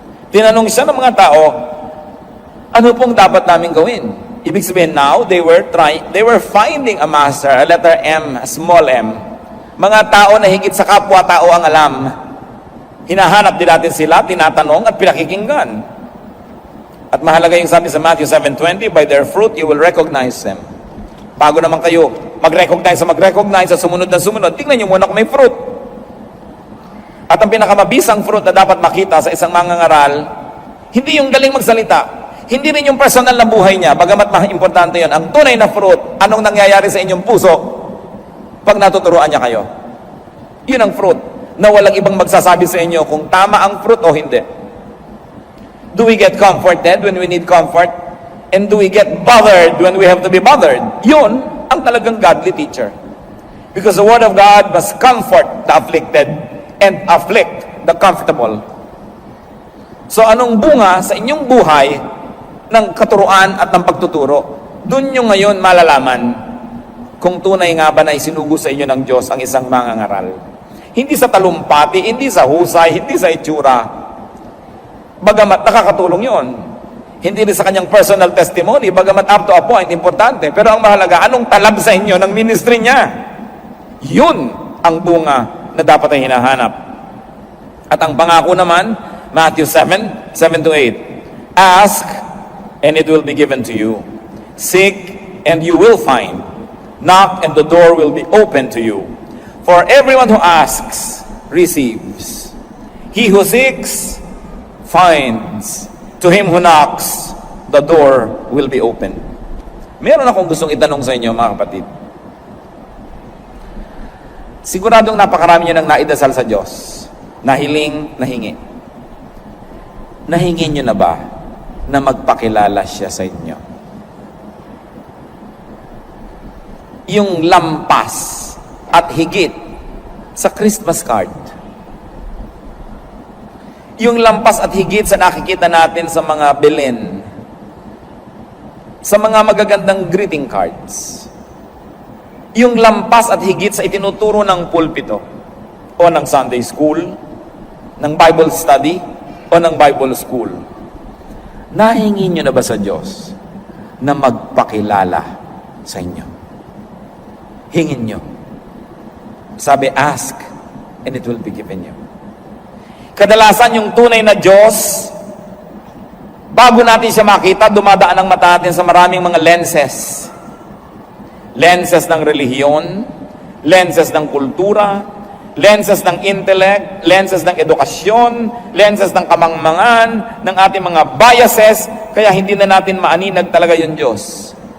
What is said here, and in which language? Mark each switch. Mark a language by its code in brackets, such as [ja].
[tl] Tinanong siya ng mga tao, ano pong dapat namin gawin? Ibig sabihin [en] now, they were finding a master, a letter M, a small m. [tl] Mga tao na higit sa kapwa-tao ang alam. Hinahanap din natin sila, tinatanong at pinakikinggan. At mahalaga yung sabi sa [en] Matthew 7:20, by their fruit you will recognize them. [tl] Bago naman kayo mag-recognize sa sumunod na sumunod, tingnan nyo muna kung may fruit. At ang pinakamabisang fruit na dapat makita sa isang mangangaral, hindi yung galing magsalita, hindi rin yung personal na buhay niya, bagamat importante yun. Ang tunay na fruit anong nangyayari sa inyong puso pag natuturuan niya kayo? Yun ang fruit, na walang ibang magsasabi sa inyo kung tama ang fruit o hindi. [en] Do we get comforted when we need comfort? And do we get bothered when we have to be bothered? [tl] Yun ang talagang [en] godly teacher. Because the Word of God must comfort the afflicted and afflict the comfortable. [tl] So anong bunga sa inyong buhay ng katuruan at ng pagtuturo? Doon nyo ngayon malalaman kung tunay nga ba na isinugo sa inyo ng Diyos ang isang mangangaral. Hindi sa talumpati, hindi sa husay, hindi sa itsura. Bagamat nakakatulong yon. Hindi rin sa kanyang personal testimony, bagamat [en] up to a point, [tl] importante. Pero ang mahalaga, anong talab sa inyo ng ministry niya? Yun ang bunga na dapat ay hinahanap. At ang pangako naman, Matthew 7:7-8. [en] Ask, and it will be given to you. Seek, and you will find. Knock, and the door will be open to you. For everyone who asks, receives. He who seeks, finds. To him who knocks, the door will be open. [tl] Meron akong gustong itanong sa inyo, mga kapatid. Siguradong napakarami nyo nang naidasal sa Diyos. Nahiling, nahingi. Nahingin nyo na ba na magpakilala siya sa inyo? Yung lampas at higit sa Christmas card. Yung lampas at higit sa nakikita natin sa mga bilin. Sa mga magagandang greeting cards. Yung lampas at higit sa itinuturo ng pulpito o ng Sunday school, ng Bible study, o ng Bible school. Nahingin nyo na ba sa Diyos na magpakilala sa inyo? Hingin nyo. Sabi, [en] ask, and it will be given you. [tl] Kadalasan yung tunay na Diyos, bago natin siya makita, dumadaan ang mata natin sa maraming mga lenses. Lenses ng relihiyon, lenses ng kultura, lenses ng intellect, lenses ng edukasyon, lenses ng kamangmangan, ng ating mga biases, kaya hindi na natin maaninag talaga yung Diyos.